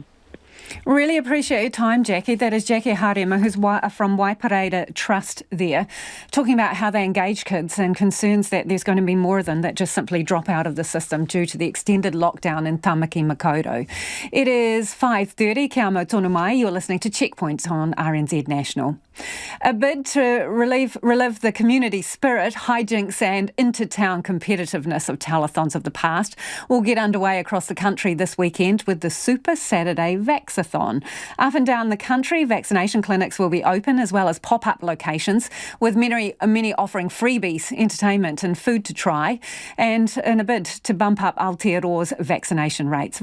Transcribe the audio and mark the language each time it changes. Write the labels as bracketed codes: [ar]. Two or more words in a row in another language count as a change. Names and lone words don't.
[en] Really appreciate your time, Jackie. That is Jackie Harema, who's from Waipareta Trust there, talking about how they engage kids and concerns that there's going to be more of them that just simply drop out of the system due to the extended lockdown in Tamaki Makaurau. It is 5:30, [mi] kia mau tonu mai. [en] You're listening to Checkpoint on RNZ National. A bid to relive the community spirit, hijinks and inter-town competitiveness of telethons of the past will get underway across the country this weekend with the Super Saturday Vaxathon. Up and down the country, vaccination clinics will be open as well as pop-up locations, with many offering freebies, entertainment and food to try, and in a bid to bump up Aotearoa's vaccination rates.